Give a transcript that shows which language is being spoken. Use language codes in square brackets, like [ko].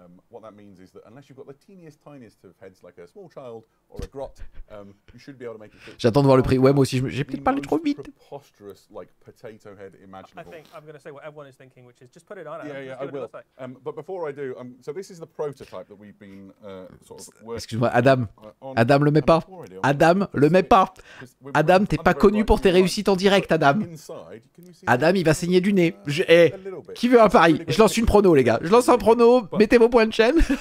[en] What that means is that unless you've got the tiniest of heads like a small child or a grot, you should be able to make it fit. [fr] J'attends de voir le prix. Ouais, moi aussi, j'ai peut-être parlé trop vite. [en] Preposterous, like potato head imaginable. I think I'm going to say what everyone is thinking, which is just put it on. Yeah, I will. But before I do, so this is the prototype that we've been sort of working. [fr] Excuse-moi, Adam. Adam le met pas. Adam le met pas. Adam, t'es pas connu pour tes réussites en direct, Adam. Adam, il va saigner du nez. Qui veut un pari? Je lance une prono, les gars. Je lance un prono. Mettez vos points de chaîne.